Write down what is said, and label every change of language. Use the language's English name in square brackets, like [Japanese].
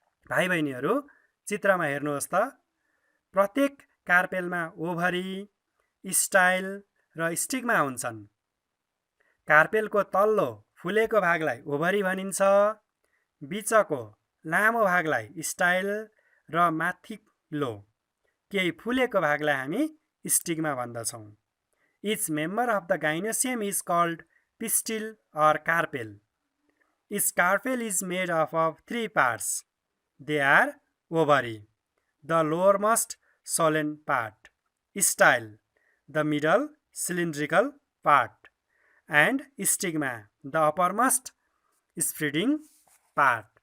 [Nepali] भाइ बहिनीहरू, चित्रमा हेर्नुहोस् त, प्रत्येक कार्पेलमा ओभरी, स्टाइल र स्टिग्मा हुन्छन्। कार्पेलको तल्लो फुलेको भागलाई ओभरी भनिन्छ, बिचको लामो भागलाई स्टाइल र माथिल्लो केही फुलेको भागलाई हामी stigma भन्दछौँ। [English] Each member of the gynoecium is called pistil or carpel. Each carpel is made of 3 parts. They are ovary, the lowermost solen part, style, the middle cylindrical part, and stigma, the uppermost spreading part.